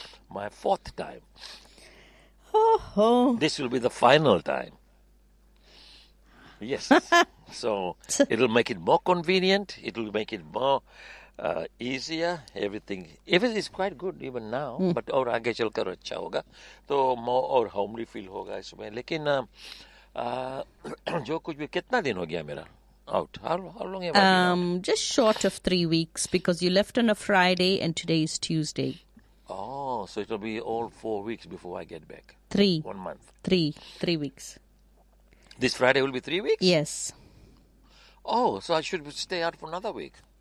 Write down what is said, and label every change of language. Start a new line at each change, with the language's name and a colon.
English: My fourth time. Oh. This will be the final time. Yes. So it'll make it more convenient. It'll make it more easier. Everything is quite good even now. Mm. But
Hindi: और आगे चलकर अच्छा होगा, तो
English: more
Hindi: और
English: homely feel
Hindi: होगा इसमें. लेकिन जो कुछ भी, कितना दिन हो गया मेरा
English: out? How long have I been? Just short of 3 weeks, because you left on a Friday and today is Tuesday. Oh, so it'll be all 4 weeks before I get back. Three. 1 month. Three weeks. This Friday will be 3 weeks? Yes. Oh, so I should stay out for another week?